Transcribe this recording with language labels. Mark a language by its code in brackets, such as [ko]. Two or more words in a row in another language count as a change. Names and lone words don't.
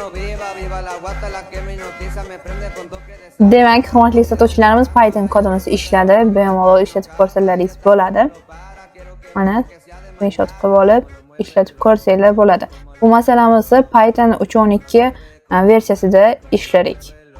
[es] Viva, viva la guata, la que me hipnotiza, me prende con toque de... [uz] Demak, hurmatli sotuvchilarimiz, Python kodimiz ishladi. Bemalol ishlatib ko'rsalaringiz bo'ladi. Mana, screenshot qilib olib, ishlatib ko'rsanglar bo'ladi. Bu masalamizni Python 3.12 versiyasida ishladik.